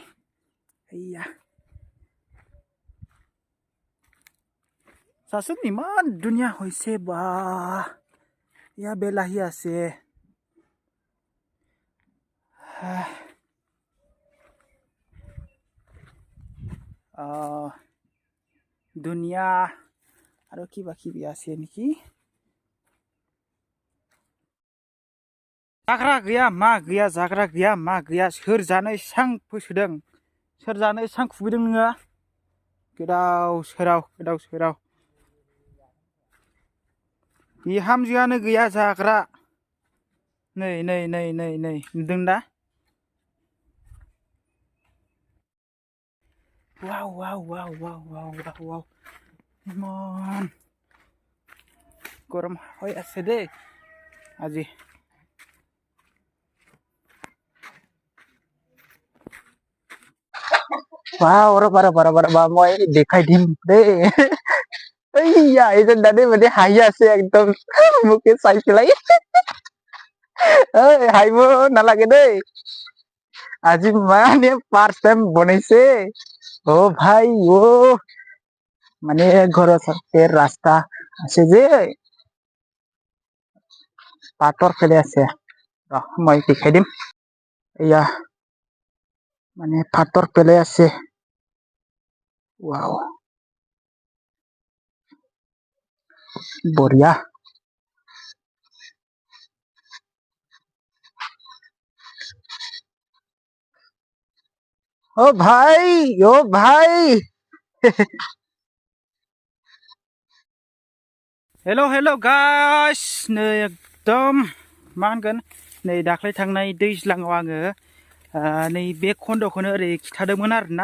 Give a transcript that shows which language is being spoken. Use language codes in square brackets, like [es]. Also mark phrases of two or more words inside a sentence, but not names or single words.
[as] এইয়া চাচোন ইমান ধুনীয়া হৈছে বা। ইয়া বেলাহি আছে ধুনীয়া আৰু কিবা কিবি আছে নেকি। [brx] जाग्रा गैया मा गैया जाग्रा गैया मा गैया सोर जानो एसां फोसोदों सोर जानो एसां खुबैदों नोङो गोदाव सोराव बिहामजोआनो गैया जाग्रा। नै नुदों दा वाव [as] ইমান গৰম হৈ আছে দেই আজি। Wow, raba মই দেখাই দিম দেই। এইয়া এজন দাদে মানে হাঁহি আছে একদম মোকে চাই পেলাই। হাঁহিব নালাগে দেই আজি মানে ফাৰ্ষ্ট টাইম বনাইছে। ভাই মানে ঘৰৰ চাইডে ৰাস্তা আছে যে পাথৰ ফেলে আছে মই দেখাই দিম। এয়া মানে পাথৰ পেলাই আছে। [hi] वाव बढ़िया। [brx] ओ भाई [en] hello guys [brx] नै एकदम मा होनगोन नै दाख्लै थांनाय दैज्लाङाव आङो नै बे खन्द'खौनो ओरै खिथादोंमोन आरोना।